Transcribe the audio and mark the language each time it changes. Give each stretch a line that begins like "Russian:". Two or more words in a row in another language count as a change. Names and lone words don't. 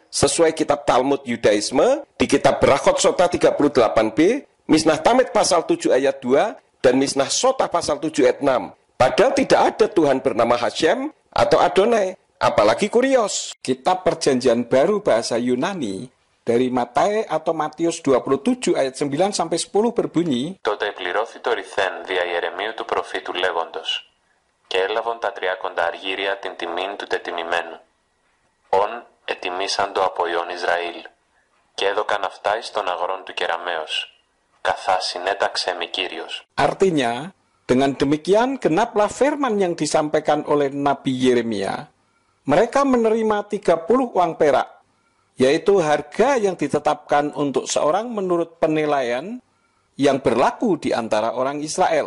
Indonesian: Sesuai kitab Talmud Yudaisme, di kitab Berachot Sota 38b, Mishnah Tamid pasal 7 ayat 2, dan Mishnah Sota pasal 7 ayat 6. Padahal tidak ada Tuhan bernama Hashem atau Adonai. Apalagi kurios. Kitab Perjanjian Baru bahasa Yunani dari Matae atau Matius 27 ayat 9-10 berbunyi,
Greek: Τότε εκπληρώθη το ρηθέν δια Ιερεμίου του προφήτου λέγοντος, και έλαβον τα 30 αργύρια την τιμήν του τετιμημένου. Ον ετιμήσαντο από Ιών Ισραήλ, και έδωκαν αυτά εις των αγρών του Κεραμέως, καθά συνέταξε μη Κύριος.
Indonesian: Artinya, dengan demikian genaplah firman yang disampaikan oleh Nabi Yeremia. Mereka menerima 30 uang perak, yaitu harga yang ditetapkan untuk seorang menurut penilaian yang berlaku di antara orang Israel.